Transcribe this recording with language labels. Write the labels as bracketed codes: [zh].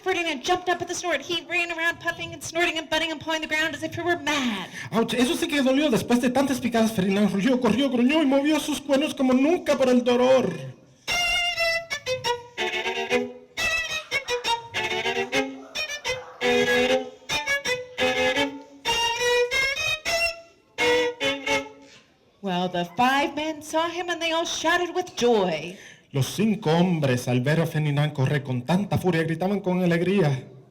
[en] Ferdinand jumped up at the snort. He ran around puffing and snorting and butting and pawing the ground as if he were mad. [es] ¡Auch! Eso sí que dolió. Después de tantas picadas, Ferdinand rugió, corrió, gruñó y movió sus cuernos como nunca por el dolor. [en] Well, the 5 men saw him and they all shouted with joy. [es] Los 5 hombres, al ver a Ferdinand correr con tanta furia, gritaban con alegría.